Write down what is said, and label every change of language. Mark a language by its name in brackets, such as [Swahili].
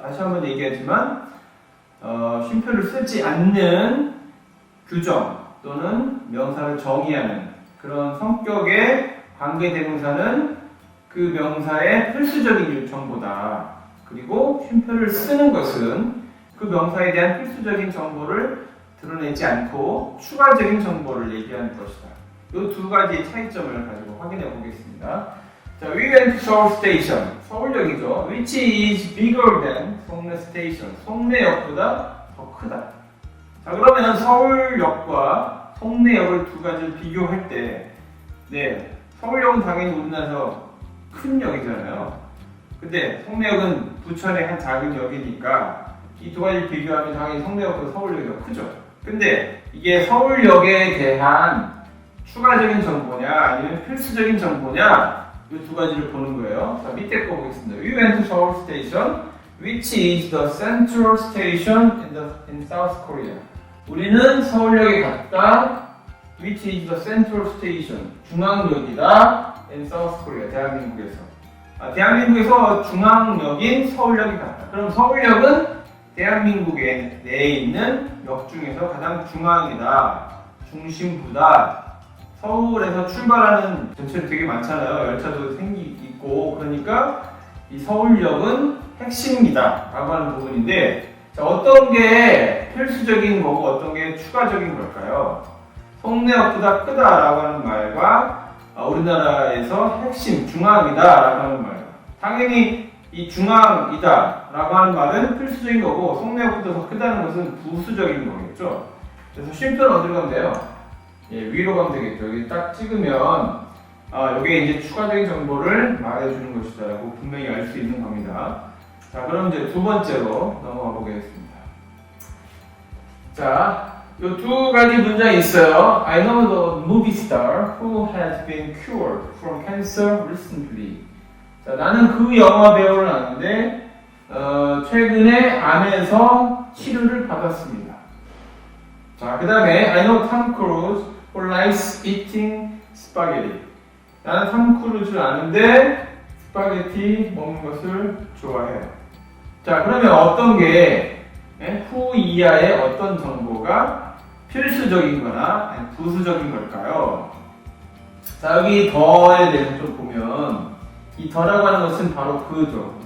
[Korean] 다시 한번 얘기하지만 쉼표를 쓰지 않는 규정 또는 명사를 정의하는 그런 성격의 관계대명사는 그 명사의 필수적인 정보다. 그리고 쉼표를 쓰는 것은 그 명사에 대한 필수적인 정보를 드러내지 않고 추가적인 정보를 얘기하는 것이다. 이 두 가지 차이점을 가지고 확인해 보겠습니다. [English] 자, we went to Seoul Station. [Korean] 서울역이죠. [English] Which is bigger than 송내 Station. [Korean] 송내역보다 더 크다. 자, 그러면 서울역과 송내역을 두 가지를 비교할 때, 네, 서울역은 당연히 우리나라에서 큰 역이잖아요. 근데 송내역은 부천의 한 작은 역이니까 이 두 가지를 비교하면 당연히 송내역보다 서울역이 더 크죠. 근데 이게 서울역에 대한 추가적인 정보냐 아니면 필수적인 정보냐 이 두 가지를 보는 거예요. 자, 밑에 거 보겠습니다. [English] We went to Seoul Station, which is the central station in South Korea. [Korean] 우리는 서울역에 갔다. [English] Which is the central station. [Korean] 중앙역이다. [English] In South Korea. [Korean] 대한민국에서. 대한민국에서 중앙역인 서울역이 갔다. 그럼 서울역은 대한민국에 내에 있는 역 중에서 가장 중앙이다. 중심부다. 서울에서 출발하는 전철이 되게 많잖아요. 열차도 있고. 그러니까 이 서울역은 핵심이다. 라고 하는 부분인데, 자, 어떤 게 필수적인 거고 어떤 게 추가적인 걸까요? 송내역보다 크다라고 하는 말과 우리나라에서 핵심, 중앙이다 라고 하는 말. 당연히 이 중앙이다 라고 하는 말은 필수적인 거고 송내역보다 더 크다는 것은 부수적인 거겠죠. 그래서 쉼표는 어디로 가면 돼요? 예, 위로 가면 되겠죠. 여기 딱 찍으면 여기에 이제 추가적인 정보를 말해주는 것이다 라고 분명히 알 수 있는 겁니다. 자, 그럼 이제 두 번째로 넘어가 보겠습니다. 자, 요 두 가지 문장이 있어요. [English] I know the movie star who has been cured from cancer recently. [Korean] 자, 나는 그 영화 배우를 아는데 최근에 암에서 치료를 받았습니다. 자, 그 다음에 [English] I know Tom Cruise who likes eating spaghetti. [Korean] 나는 톰 크루즈를 아는데 스파게티 먹는 것을 좋아해요. 자, 그러면 어떤 게 후 이하의 어떤 정보가 필수적인 거나 부수적인 걸까요? 자, 여기 더에 대해서 좀 보면 이 더라고 하는 것은 바로 그죠.